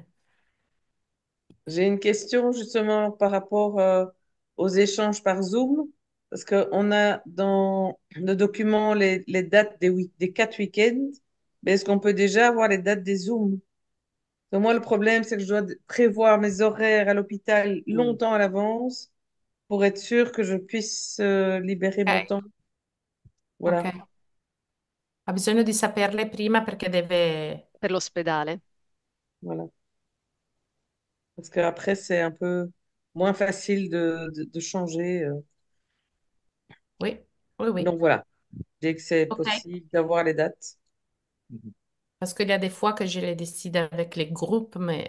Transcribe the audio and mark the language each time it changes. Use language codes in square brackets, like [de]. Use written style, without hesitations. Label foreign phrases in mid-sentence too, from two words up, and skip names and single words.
[fr] J'ai une question justement par rapport aux échanges par Zoom, parce qu'on a dans le document les dates des 4 week-ends, mais est-ce qu'on peut déjà avoir les dates des Zooms? Donc, moi, le problème, c'est que je dois prévoir mes horaires à l'hôpital mm, longtemps à l'avance pour être sûr que je puisse libérer mon Ok, temps. Voilà, ok. [it] Ha bisogno di saperle prima perché deve... per l'ospedale. [fr] voilà. Parce qu'après, c'est un peu moins facile de changer. Oui, oui, oui. Donc voilà, dès que c'est Ok. possible d'avoir les dates. Mhm. Parce qu'il y a des fois que je les décide avec les groupes, mais